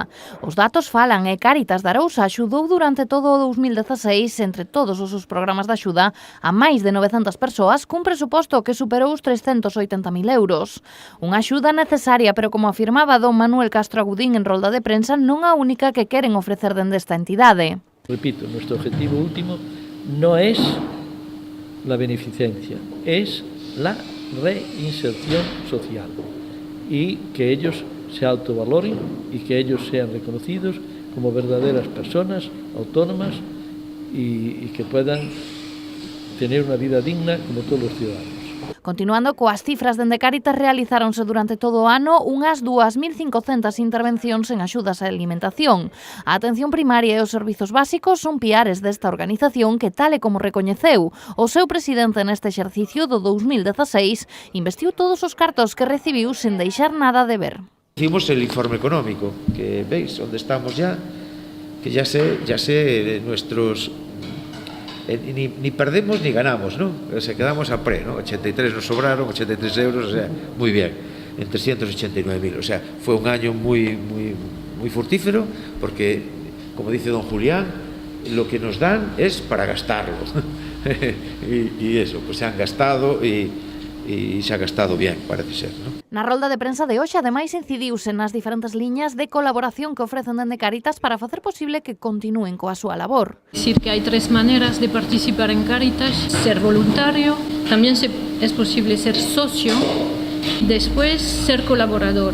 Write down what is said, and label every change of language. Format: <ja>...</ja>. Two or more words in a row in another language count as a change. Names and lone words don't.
<gl>Os datos falan e Cáritas de Arousa axudou durante todo o 2016 entre todos os seus programas de axuda a máis de 900 persoas cun presuposto que superou os 380.000 euros. Unha axuda necesaria, pero como afirmaba don Manuel Castro Agudín en rolda de prensa, non a única que queren ofrecer dende esta entidade.</gl> <es>Repito, nuestro objetivo último no es la beneficencia, es la reinserción social y que ellos se autovaloren y que ellos sean reconocidos como verdaderas personas autónomas y que puedan tener una vida digna como todos los ciudadanos.</es> <gl>Continuando coas cifras dende Cáritas, realizáronse durante todo o ano unhas 2.500 intervencións en axudas á alimentación. A atención primaria e os servizos básicos son piares desta organización que, tal e como recoñeceu o seu presidente neste exercicio do 2016, investiu todos os cartos que recibiu sen deixar nada de ver.</gl> <es>Hicimos el informe económico, que veis donde estamos ya, que ya sé nuestros... Ni perdemos ni ganamos, ¿no? O sea, quedamos a pre, ¿no? 83 nos sobraron, 83 euros, o sea, muy bien, en 389.000. O sea, fue un año muy fructífero porque, como dice don Julián, lo que nos dan es para gastarlo. y eso, pues se han gastado y se ha gastado bien, parece ser, ¿no?</es> <gl>Na rolda de prensa de hoxe, ademais, incidiuse nas diferentes liñas de colaboración que ofrecen dende Cáritas para facer posible que continúen coa súa labor. Decir que hai tres maneras de participar en Cáritas: ser voluntario, tamén es posible ser socio, despois ser colaborador.</gl>